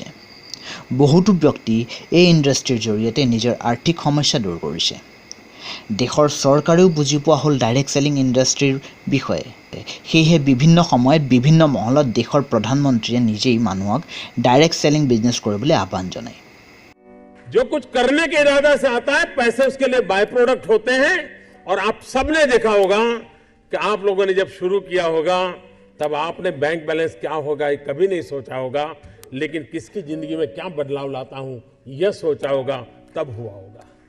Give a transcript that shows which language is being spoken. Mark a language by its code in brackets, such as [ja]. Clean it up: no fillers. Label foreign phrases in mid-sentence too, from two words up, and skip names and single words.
[as] বহুতো ব্যক্তি এই ইণ্ডাষ্ট্ৰীৰ জৰিয়তে নিজৰ আৰ্থিক সমস্যা দূৰ কৰিছে। দেশৰ চৰকাৰেও বুজি পোৱা হ'ল [en] direct selling [as] ইণ্ডাষ্ট্ৰীৰ বিষয়ে। সেয়েহে বিভিন্ন সময়ত বিভিন্ন মহলত দেশৰ প্ৰধানমন্ত্ৰীয়ে নিজেই মানুহক [en] direct selling business [as] কৰিবলৈ আহ্বান জনায়। [hi] जो कुछ करने के इरादा से आता है, पैसे उसके लिए [en] by product [hi] होते हैं। और आप सबने देखा होगा कि आप लोगों ने जब शुरू किया होगा तब आपने [en] bank balance [hi] क्या होगा ये कभी नहीं सोचा होगा, लेकिन किसकी जिंदगी में क्या बदलाव लाता हूं यह सोचा होगा, तब हुआ होगा।